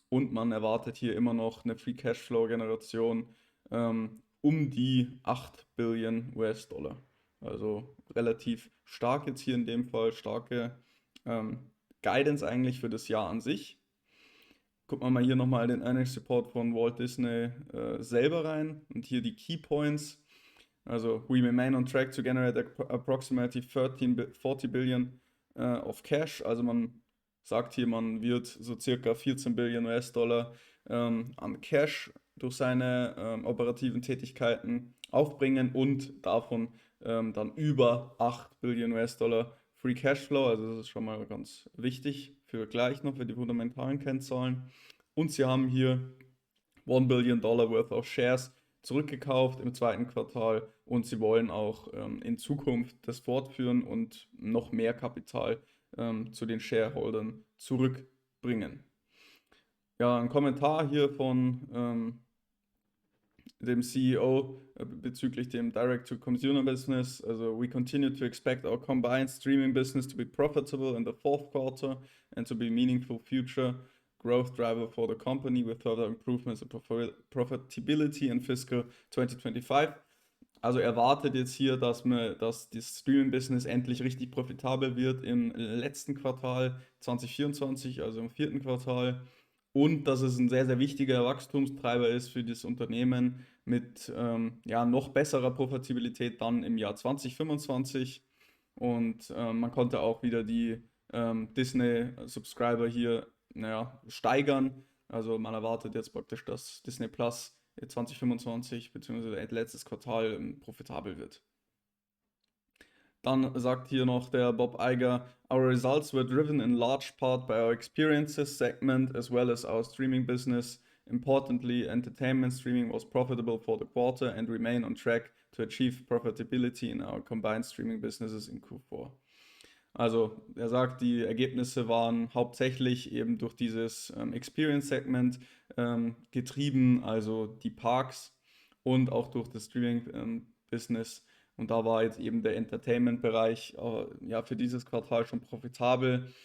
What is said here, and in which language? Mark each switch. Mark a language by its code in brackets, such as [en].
[de] Und man erwartet hier immer noch eine Free Cashflow Generation um die 8 Billionen US-Dollar. Also relativ stark jetzt hier in dem Fall, starke Guidance eigentlich für das Jahr an sich. Gucken wir mal hier nochmal den Earnings Report von Walt Disney selber rein und hier die Key Points. [en] Also, we remain on track to generate approximately 40 Billion of cash. [de] Also man sagt hier, man wird so circa 14 Billionen US-Dollar an Cash durch seine operativen Tätigkeiten aufbringen und davon dann über 8 Billionen US-Dollar Free Cashflow. Also das ist schon mal ganz wichtig für gleich noch für die fundamentalen Kennzahlen. Und sie haben hier 1 Billion Dollar worth of Shares zurückgekauft im zweiten Quartal und sie wollen auch in Zukunft das fortführen und noch mehr Kapital zu den Shareholdern zurückbringen. Ja, ein Kommentar hier von dem CEO bezüglich dem Direct-to-Consumer-Business. [en] Also, we continue to expect our combined streaming business to be profitable in the fourth quarter and to be a meaningful future growth driver for the company with further improvements in profitability in fiscal 2025. [de] Also erwartet jetzt hier, dass das Streaming-Business endlich richtig profitabel wird im letzten Quartal 2024, also im vierten Quartal. Und dass es ein sehr, sehr wichtiger Wachstumstreiber ist für das Unternehmen mit ja, noch besserer Profitabilität dann im Jahr 2025. Und man konnte auch wieder die Disney-Subscriber hier naja, steigern. Also man erwartet jetzt praktisch, dass Disney Plus 2025 bzw. letztes Quartal profitabel wird. Dann sagt hier noch der Bob Iger, [en] our results were driven in large part by our experiences segment as well as our streaming business. Importantly, entertainment streaming was profitable for the quarter and remain on track to achieve profitability in our combined streaming businesses in Q4. [de] Also er sagt, die Ergebnisse waren hauptsächlich eben durch dieses Experience-Segment getrieben, also die Parks und auch durch das Streaming-Business. Und da war jetzt eben der Entertainment-Bereich ja, für dieses Quartal schon profitabel.